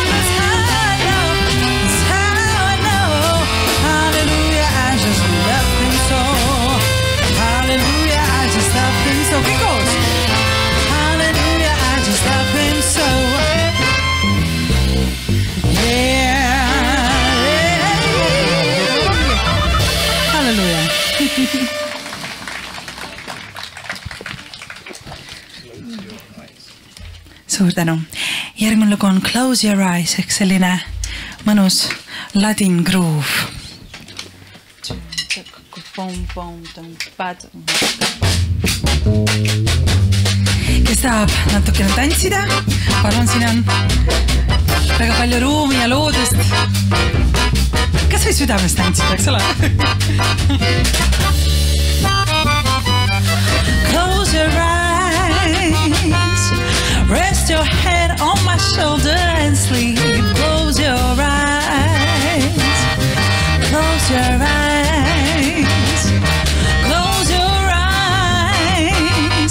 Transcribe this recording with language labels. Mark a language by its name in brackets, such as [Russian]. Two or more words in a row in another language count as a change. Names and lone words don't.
[English] That's how I know. That's how I know. Hallelujah, I just love him so. Hallelujah, I just love him so. He goes. Hallelujah, I just love him so. Yeah. Hallelujah. [Estonian] Suur tänu. Järgmine lugu on Close Your Eyes ehk selline mõnus ladin groove. Kes tahab natukene tantsida, palun, siin on väga palju ruumi ja loodust. Kas või südames tantsida, eks ole? [English] Close your eyes, rest your head on my shoulder and sleep. Close your eyes, close your eyes, close your eyes.